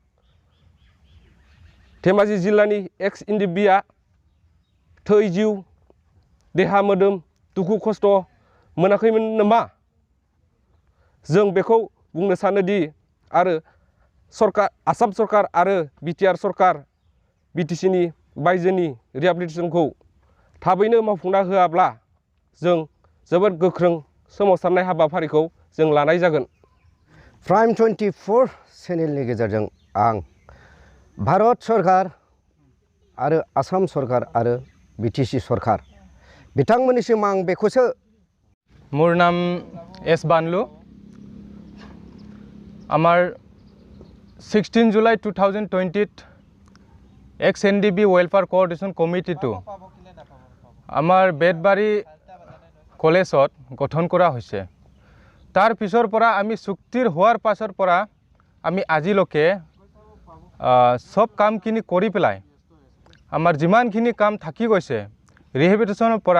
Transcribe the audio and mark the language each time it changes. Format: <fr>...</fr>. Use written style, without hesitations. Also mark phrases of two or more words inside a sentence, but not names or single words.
<brx>धेमाजी जिल्लानि Ex-NDFBआ थै जिउ देहा मोदोम दुखु खस्थ' मोनाखैमोन नामा जों बेखौ बुंनो सानोदि आरो सरकार आसाम सरकार आरो बिटिआर सरकार बिटिसिनि बायजोनि रिहेबिलिटेशनखौ थाबैनो मावफुंना होआब्ला जों जोबोद गोख्रों सोमावसारनाय हाबाफारिखौ जों लानाय जागोन प्राइम 24 चेनेलनि गेजेरजों आं भारत सरकार आरो आसाम सरकार आरो बिटिसि सरकार बिथांमोननिसिम आं बेखौसो</brx> <as>মোৰ নাম এছ বানলু আমাৰ 16 জুলাই 2020 Ex-NDFB वेलफेयर कोऑर्डिनेशन कमिटीটো আমাৰ বেদবাৰী কলেজত গঠন কৰা হৈছে তাৰ পিছৰ পৰা আমি চুক্তিৰ হোৱাৰ পাছৰ পৰা আমি আজিলৈকে সব কামখিনি কৰি পেলাই আমাৰ যিমানখিনি কাম থাকি গৈছে ৰিহেবিলিটেশনৰ পৰা</as>